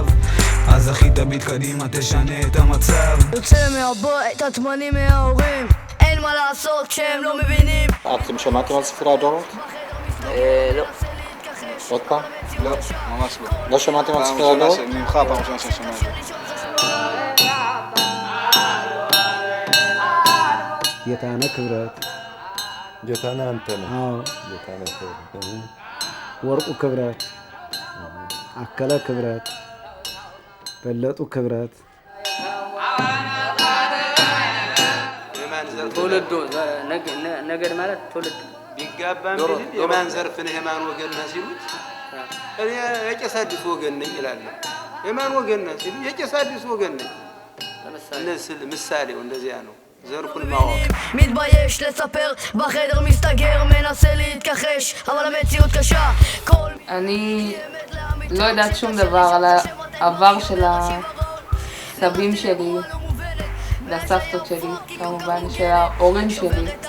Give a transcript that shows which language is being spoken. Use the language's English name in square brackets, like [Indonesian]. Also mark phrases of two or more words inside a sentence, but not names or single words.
[Hebrew] אז אחי תביט קדימה, תשנה את המצב. יוצא מהבית, עצמני מההורים, אין מה לעשות כשהם לא מבינים. אתם שמעתם על ספרי הדורות? לא. עוד פעם? לא, ממש לא. לא שמעתם על ספרי הדורות? ממך פעם ראשונה שאני שומע את זה. [Amharic] ጌታነ ክብረት ጌታነ አንተነ አዎ ጌታነ ክብረት ወርቁ ክብረት አከለ ክብረት በለጡ ክብረት ትውልዱ ነገድ ማለት ትውልድ ቢጋባም ቢል የማን ዘርፍ ነህ የማን ወገን ነህ ሲሉት እኔ የቄስ አዲስ ወገን ነኝ ይላል። የማን ወገን ነህ ሲሉ የቄስ አዲስ ወገን ነኝ። ምሳሌው እንደዚያ ነው። ዘርፉን ማወቅ [Hebrew] מתבייש לספר בחדר מסתגר מנסה להתכחש אבל המציאות קשה. אני לא יודעת שום דבר על העבר של הסבים שלי והסבתות שלי, כמובן של ההורים שלי.